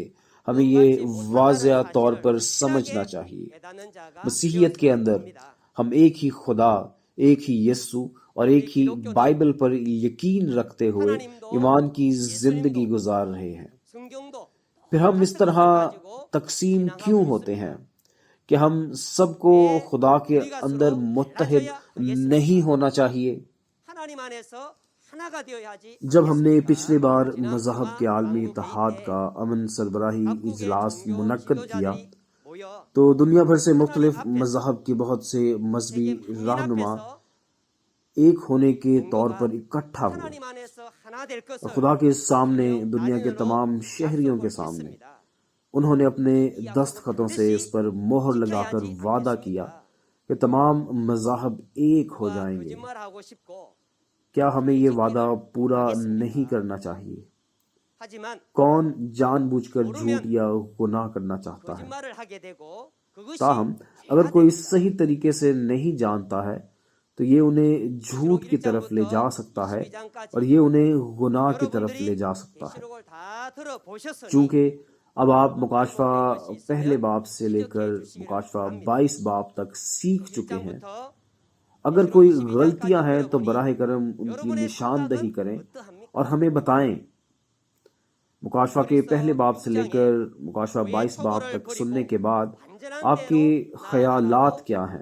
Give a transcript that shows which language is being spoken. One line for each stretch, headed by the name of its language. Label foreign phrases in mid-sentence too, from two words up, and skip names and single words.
Urdu: ہمیں یہ واضح طور پر سمجھنا چاہیے، مسیحیت کے اندر ہم ایک ہی خدا، ایک ہی یسوع اور ایک ہی بائبل پر یقین رکھتے ہوئے ایمان کی زندگی گزار رہے ہیں۔ پھر ہم اس طرح تقسیم کیوں ہوتے ہیں کہ ہم سب کو خدا کے اندر متحد نہیں ہونا چاہیے؟
Korean: 하나님 안에서 하나가 되어야지.
Urdu: جب ہم نے پچھلی بار مذہب کے عالمی اتحاد کا امن سربراہی اجلاس منعقد کیا تو دنیا بھر سے مختلف مذہب کے بہت سے مذہبی رہنما ایک ہونے کے طور پر اکٹھا ہوئے
Korean: 하나님 안에서 하나 될
Urdu: اور
Korean: 것을
Urdu: خدا کے سامنے، دنیا کے تمام شہریوں کے سامنے انہوں نے اپنے دستخطوں سے اس پر مہر لگا کر وعدہ کیا کہ تمام مذاہب ایک ہو جائیں گے۔
Korean: 거짓말하고 싶고
Urdu: کیا ہمیں یہ وعدہ پورا نہیں کرنا چاہیے؟
Korean: 하지만
Urdu: کون جان بوجھ کر جھوٹ یا گناہ کرنا چاہتا ہے؟
Korean: 거짓말을 하게 되고 그것이
Urdu: تاہم اگر کوئی صحیح طریقے سے نہیں جانتا ہے تو یہ انہیں جھوٹ کی طرف لے جا سکتا ہے اور یہ انہیں گناہ کی طرف لے جا سکتا ہے۔
Korean: 시록을 다 들어보셨으니
Urdu: چونکہ اب آپ مکاشفہ پہلے باب سے لے کر مکاشفہ 22 باب تک سیکھ چکے ہیں۔ اگر کوئی غلطیاں ہیں تو براہ کرم ان کی نشاندہی کریں اور ہمیں بتائیں۔ مکاشفہ کے پہلے باب سے لے کر مکاشفہ 22 باب تک سننے کے بعد آپ کے خیالات کیا ہیں؟